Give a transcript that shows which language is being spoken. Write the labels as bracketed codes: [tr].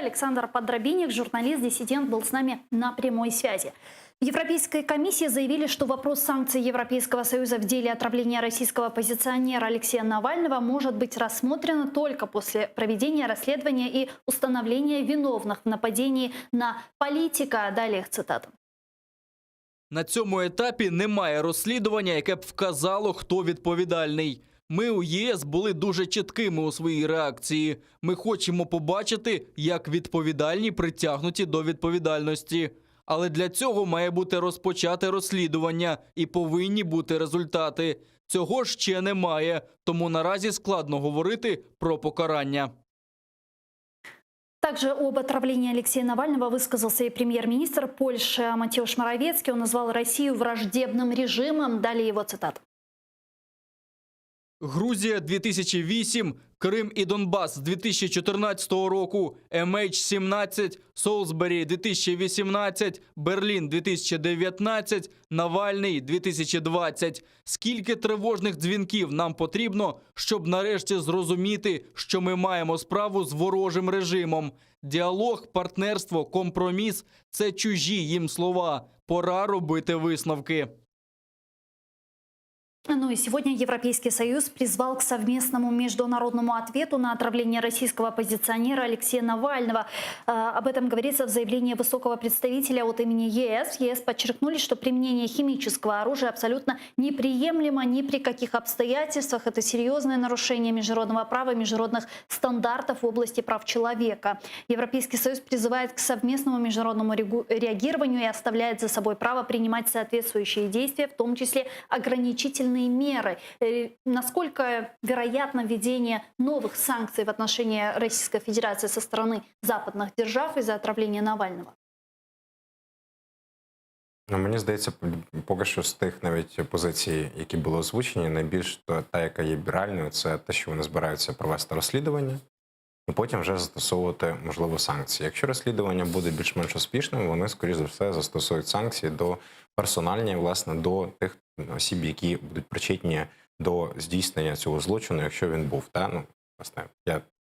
[ru] Александр Подробинник, журналист-диссидент, был с нами на прямой связи. В Европейской комиссии заявили, что вопрос санкций Европейского Союза в деле отравления российского оппозиционера Алексея Навального может быть рассмотрено только после проведения расследования и установления виновных в нападении на политика. Далее цитата. [uk] На цьому етапі немає розслідування, яке б вказало, хто відповідальний. Ми у ЄС були дуже чіткими у своїй реакції. Ми хочемо побачити, як відповідальні притягнуті до відповідальності. Але для цього має бути розпочате розслідування і повинні бути результати. Цього ще немає, тому наразі складно говорити про покарання. [ru] Также об отравлении Алексея Навального высказался и премьер-министр Польши Матеуш Моровецкий. Он назвал Россию враждебным режимом. Далее его цитата. [uk] Грузія 2008, Крим і Донбас 2014 року, MH17, Солсбері 2018, Берлін 2019, Навальний 2020. Скільки тривожних дзвінків нам потрібно, щоб нарешті зрозуміти, що ми маємо справу з ворожим режимом. Діалог, партнерство, компроміс – це чужі їм слова. Пора робити висновки. [ru] Ну и сегодня Европейский Союз призвал к совместному международному ответу на отравление российского оппозиционера Алексея Навального. Об этом говорится в заявлении высокого представителя от имени ЕС. В ЕС подчеркнули, что применение химического оружия абсолютно неприемлемо ни при каких обстоятельствах. Это серьезное нарушение международного права и международных стандартов в области прав человека. Европейский Союз призывает к совместному международному реагированию и оставляет за собой право принимать соответствующие действия, в том числе ограничительные меры. Насколько вероятно введение новых санкций в отношении Российской Федерации со стороны западных держав из-за отравления Навального? [uk] Ну, мені здається, поки що з тих навіть позицій, які були озвучені, найбільш та, яка є реальною, це те, що вони збираються провести розслідування і потім вже застосовувати, можливо, санкції. Якщо розслідування буде більш-менш успішним, вони, скоріш за все, застосують санкції до персональні, власне, до тих осіб, які будуть причетні до здійснення цього злочину, якщо він був. Та? Ну, власне, я